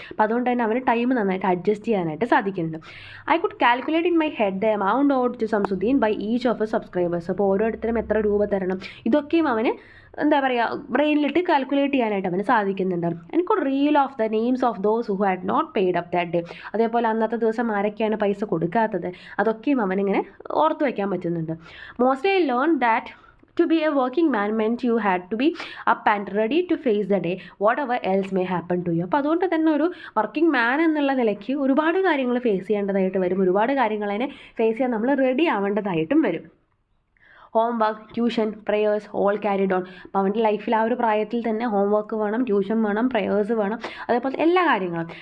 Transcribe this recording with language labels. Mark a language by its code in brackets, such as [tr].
[ml] അപ്പോൾ അതുകൊണ്ട് തന്നെ അവന് ടൈം നന്നായിട്ട് അഡ്ജസ്റ്റ് ചെയ്യാനായിട്ട് സാധിക്കുന്നുണ്ട്. [en] I could calculate in my head the amount owed to Samsuddin by each of subscribers. [ml] അപ്പോൾ ഓരോരുത്തരും എത്ര രൂപ തരണം, ഇതൊക്കെയും അവന് എന്താ പറയുക, ബ്രെയിനിലിട്ട് കാൽക്കുലേറ്റ് ചെയ്യാനായിട്ട് അവന് സാധിക്കുന്നുണ്ട്. [en] എനിക്ക് reel off the names of those who had not paid up that day. [ml] അതേപോലെ അന്നത്തെ ദിവസം ആരൊക്കെയാണ് പൈസ കൊടുക്കാത്തത്, അതൊക്കെയും അവനിങ്ങനെ ഓർത്ത് വയ്ക്കാൻ പറ്റുന്നുണ്ട്. [en] Mostly I learn that to be a working man meant you had to be up and ready to face the day whatever else may happen to you. [ml] അപ്പോൾ അതുകൊണ്ട് തന്നെ ഒരു വർക്കിംഗ് മാൻ എന്നുള്ള നിലയ്ക്ക് ഒരുപാട് കാര്യങ്ങൾ ഫേസ് ചെയ്യേണ്ടതായിട്ട് വരും, ഒരുപാട് കാര്യങ്ങളതിനെ ഫേസ് ചെയ്യാൻ നമ്മൾ റെഡി ആവേണ്ടതായിട്ടും വരും. [en] Homework, tuition, prayers all carried on. [ml] അപ്പോൾ അവൻ്റെ ലൈഫിൽ ആ ഒരു പ്രായത്തിൽ തന്നെ ഹോംവർക്ക് വേണം, ട്യൂഷൻ വേണം, പ്രേയേഴ്സ് വേണം, അതേപോലെ എല്ലാ കാര്യങ്ങളും.